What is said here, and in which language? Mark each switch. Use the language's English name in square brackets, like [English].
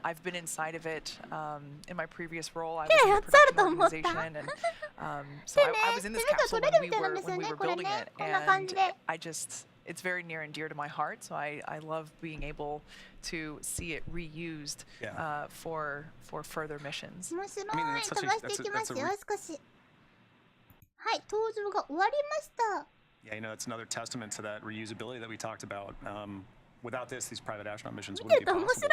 [English] I've been inside of it. In my previous role, I was in the production organization, and so I was in this capsule when we were building it, and it's very near and dear to my heart. So I love being able to see it reused for further missions. [Japanese] 面白い。飛ばしていきますよ、少し。はい、登場が終わりました。 [English] Yeah, you know, it's another testament to that reusability that we talked about. Without this, these private astronaut missions wouldn't be possible.